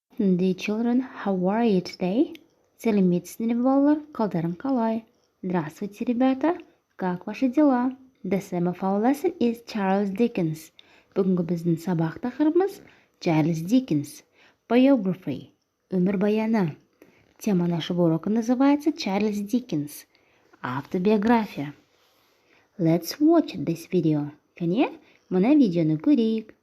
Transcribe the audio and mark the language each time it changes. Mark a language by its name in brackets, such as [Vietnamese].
[English] afternoon, dear children. How are you today? [Kazakh] Сәлеметсіздер ме, балалар? Қалдарың қалай? [Russian] Здравствуйте, ребята. Как ваши дела? [English] The theme of our lesson is Charles Dickens. [Kazakh] Бүгінгі біздің сабақ тақырыбымыз Чарльз Диккенс. [English] Biography. Өмірбаяны. [Russian] Тема нашего урока называется Чарльз Диккенс. [English] Автобиография. Let's watch this video. [Kazakh] Кәне, мына видеоны көрейік.